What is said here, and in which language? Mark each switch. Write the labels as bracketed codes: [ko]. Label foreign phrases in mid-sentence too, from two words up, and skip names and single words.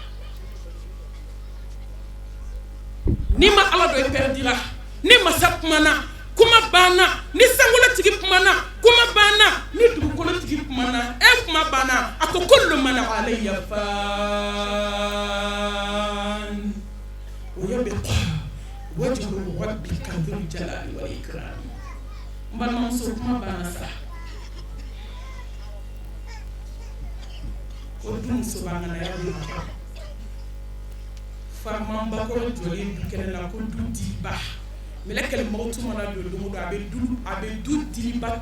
[bm] ni ma ala dɔ i pɛrdira ni masa kumana kuma banna ni sankolotigi kumana kuma banna ni dugukolotigi kumana kuma banna a ko [ar] كل من عليها فان ويبقى وجه ربك ذو الجلال والإكرام [bm] balimamuso kuma banna sa o dun muso b'an na yɛrɛ de ma faman bakɔrɔ jɔlen du kɛnɛ la ko du diliba mɛlɛkɛli mɔgɔw tun mana don don o don a bɛ du diliba